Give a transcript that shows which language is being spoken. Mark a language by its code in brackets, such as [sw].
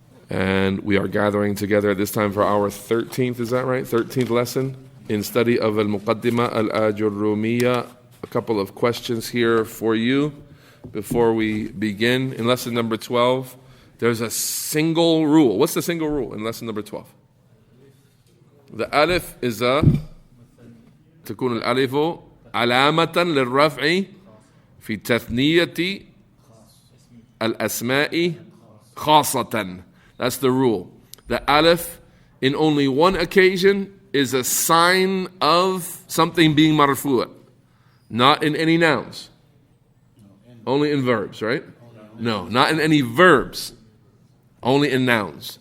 [en] And we are gathering together at this time for our 13th, is that right? 13th lesson in study of Al-Muqaddimah Al-Ajrumiyyah. A couple of questions here for you before we begin. In lesson number 12, there's a single rule. What's the single rule in lesson number 12? The alif is [ar] تكون الألف علامة للرفع في تثنية الأسماء خاصة. [en] That's the rule. The alif, in only one occasion, is a sign of something being marfoo'. Not in any nouns. Only in verbs, right? No, not in any verbs. Only in nouns.